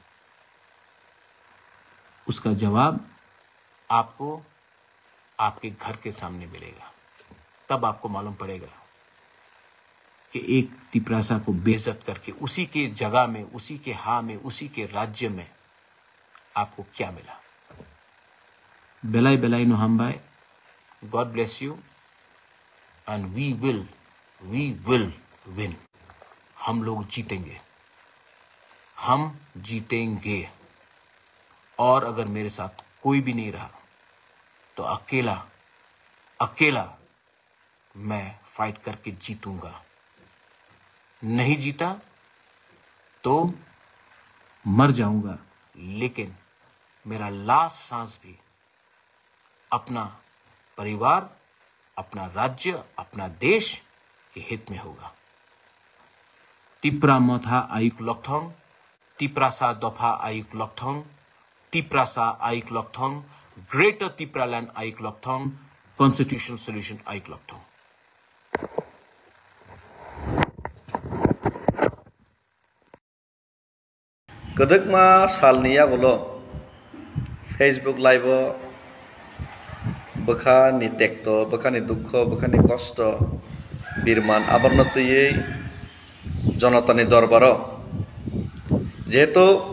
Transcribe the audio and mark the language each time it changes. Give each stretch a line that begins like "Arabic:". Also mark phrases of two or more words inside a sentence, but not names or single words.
Hindi: उसका जवाब आपको आपके घर के सामने मिलेगा। तब आपको मालूम पड़ेगा कि एक तिपरासा को बेइज्जत करके उसी के जगह में, उसी के में, उसी के राज्य में आपको क्या मिला।
Kok Borok: बेलाई बेलाई नो हम भाई,
English: God bless you and we will win.
Hindi: हम लोग जीतेंगे, हम जीतेंगे। और अगर मेरे साथ कोई भी नहीं रहा तो अकेला मैं फाइट करके जीतूंगा। नहीं जीता तो मर जाऊंगा, लेकिन मेरा लास्ट सांस भी अपना परिवार, अपना राज्य, अपना देश के हित में होगा।
Kok Borok: तिप्रा मथा आयुक लकथोंग, तिप्रासा दफा आयुक लकथोंग, तिप्रासा आयुक लकथोंग, ग्रेटर तिप्रालैंड आयुक लकथोंग,
English: constitutional solution
Kok Borok: आयुक लकथोंग। गदकमा सालनि आगोलो फेसबुक लाइव बखानि टेक्ट, बखानि दुख, बखानि कष्ट बिरमान आबरनतयै जनतानि दरबार जेहेतु